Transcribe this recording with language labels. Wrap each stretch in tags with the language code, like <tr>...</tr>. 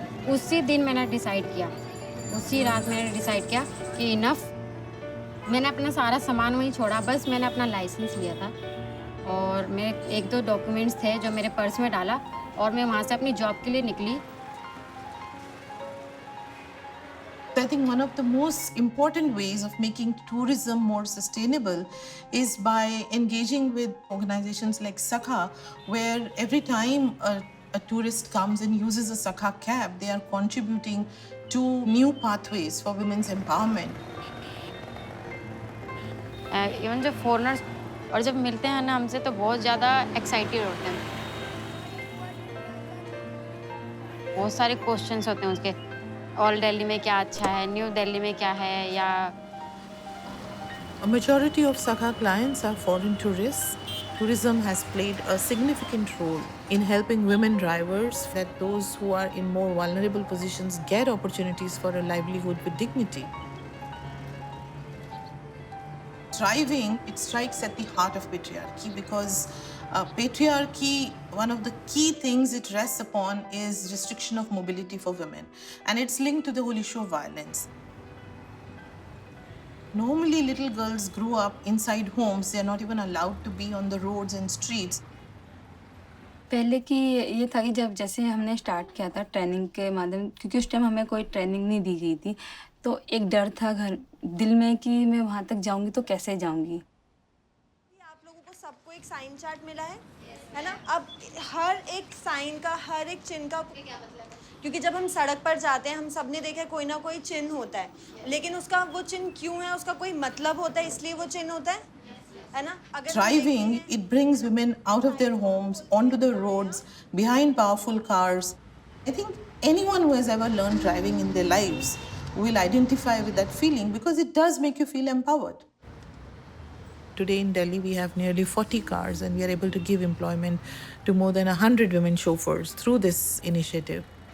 <hi>उसी दिन मैंने डिसाइड किया, उसी रात मैंने डिसाइड किया कि इनफ। मैंने अपना सारा सामान वहीं छोड़ा, बस मैंने अपना लाइसेंस लिया था और मेरे 1-2 डॉक्यूमेंट्स थे जो मेरे पर्स में डाला और मैं वहाँ से अपनी जॉब के लिए निकली।</hi> <en>I think one of the most important ways of making tourism more sustainable is by engaging with organizations like Sakha, where every time a tourist comes and uses a Sakha cab, they are contributing to new pathways for women's empowerment.</en> <hi>Even जब foreigners और जब मिलते हैं ना हमसे तो बहुत ज़्यादा एक्साइटेड होते हैं। बहुत सारे क्वेश्चंस होते हैं उसके, ओल्ड दिल्ली में क्या अच्छा है, न्यू दिल्ली में क्या है, या</hi> <en>A majority of Sakha clients are foreign tourists. Tourism has played a significant role in helping women drivers, that those who are in more vulnerable positions get opportunities for a livelihood with dignity. Driving, it strikes at the heart of patriarchy because patriarchy, one of the key things it rests upon is restriction of mobility for women, and it's linked to the whole issue of violence. Normally, little girls grow up inside homes. They're not even allowed to be on the roads and streets.</en> <hi>पहले की ये था कि जब जैसे हमने start किया था ट्रेनिंग के माध्यम, क्योंकि उस टाइम हमें कोई ट्रेनिंग नहीं दी गई थी, तो एक डर था घर दिल में कि मैं वहाँ तक जाऊँगी तो कैसे जाऊँगी। आप लोगों को सबको एक साइन चार्ट मिला है ना? अब हर एक साइन का, हर एक चिन्ह का क्या मतलब है? क्योंकि जब हम सड़क पर जाते हैं, हम सब ने देखा कोई ना कोई चिन्ह होता है, लेकिन उसका वो चिन्ह क्यों है, उसका कोई मतलब होता है, इसलिए वो चिन्ह होता है ना?</hi> <en>Driving, it brings women out of their homes, onto the roads, behind powerful cars. I think anyone who has ever learned driving in their lives will identify with that feeling because it does make you feel empowered. Today in Delhi, we have nearly 40 cars and we are able to give employment to more than 100 women chauffeurs through this initiative.</en>